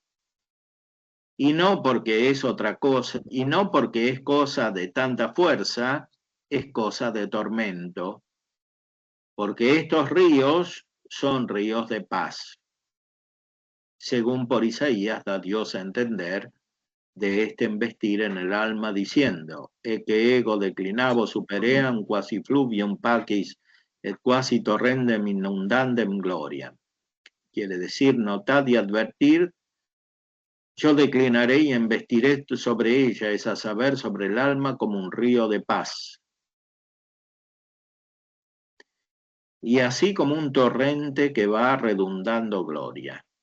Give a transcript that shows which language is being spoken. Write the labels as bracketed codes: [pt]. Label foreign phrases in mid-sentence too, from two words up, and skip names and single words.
[es] Y no porque es otra cosa, y no porque es cosa de tanta fuerza, es cosa de tormento, porque estos ríos son ríos de paz. Según por Isaías da Dios a entender de este embestir en el alma diciendo, [la] e que ego declinavo supeream quasi fluvium pacis et quasi torrendem inundandem gloria. [es] Quiere decir, notad y advertir, yo declinaré y embestiré sobre ella, es a saber, sobre el alma como un río de paz. Y así como un torrente que va redundando gloria.